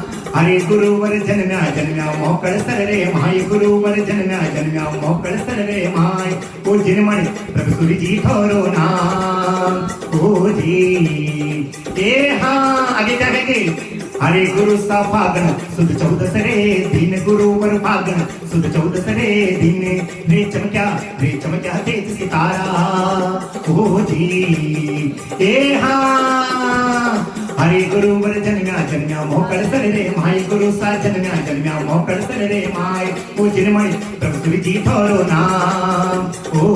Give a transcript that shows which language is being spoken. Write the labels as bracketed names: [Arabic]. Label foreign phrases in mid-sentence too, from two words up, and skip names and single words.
[Marwari] हरे गुरुवर जन्म्या मोकड़ सर रे माय गुरुवर जन्म्या मोकड़ सर रे माय ओ जिनमणि प्रभु सूर्य जी थोरो नाम ओ जी ए हाँ। [Hindi] आगे क्या कहेंगे [Marwari] हरे गुरु सा फागण सुद 14 रे दिन गुरुवर फागण सुद 14 रे दिन रे चमक्या तेज सितारा ओ जी ए हाँ हरे गुरुवर जन्म्या मोकळ सर रे माय गुरु सा जन्म्या मोकळ सर रे माय ओ जिनमय प्रभु सुरजी थोरो नाम ओ